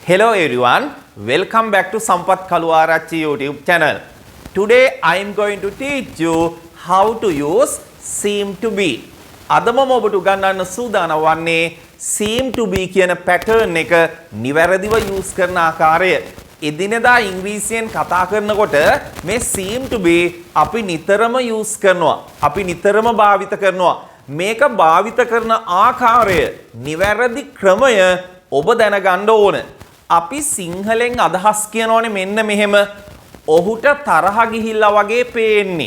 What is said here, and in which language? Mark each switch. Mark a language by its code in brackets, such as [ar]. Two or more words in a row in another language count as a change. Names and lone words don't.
[en] Hello everyone, welcome back to Sampath Kaluarachi YouTube channel. Today I am going to teach you how to use seem to be. [si] අදම ඔබට උගන්වන්න සූදානම් වන්නේ [en] seem to be [si] කියන pattern එක නිවැරදිව use කරන ආකාරය. එදිනෙදා ඉංග්‍රීසියෙන් කතා කරනකොට මේ [en] seem to be [si] අපි නිතරම use කරනවා. අපි නිතරම භාවිත කරනවා. මේක භාවිත කරන ආකාරය නිවැරදි ක්‍රමය ඔබ දැනගන්න ඕන. අපි සිංහලෙන් අදහස් කියනෝනේ මෙන්න මෙහෙම ඔහුට තරහ ගිහිල්ලා වගේ පේන්නේ.